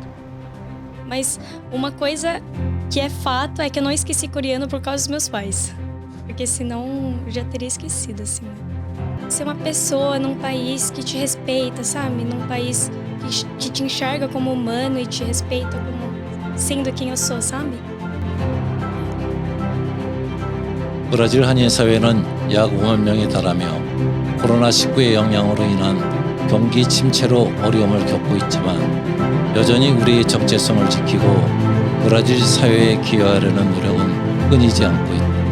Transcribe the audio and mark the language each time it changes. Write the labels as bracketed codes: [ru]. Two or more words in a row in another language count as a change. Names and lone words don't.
[pt] Mas uma coisa que é fato é que eu não esqueci coreano por causa dos meus pais. Porque senão eu já teria esquecido, assim. Ser uma pessoa num país que te respeita, sabe? Num país que te enxerga como humano e te respeita como sendo quem eu sou, sabe? [ko] 브라질 한인 사회는 약 5만 명에 달하며 코로나19의 영향으로 인한 경기 침체로 어려움을 겪고 있지만 여전히 우리의 정체성을 지키고 브라질 사회에 기여하려는 노력은 끊이지 않고 있다.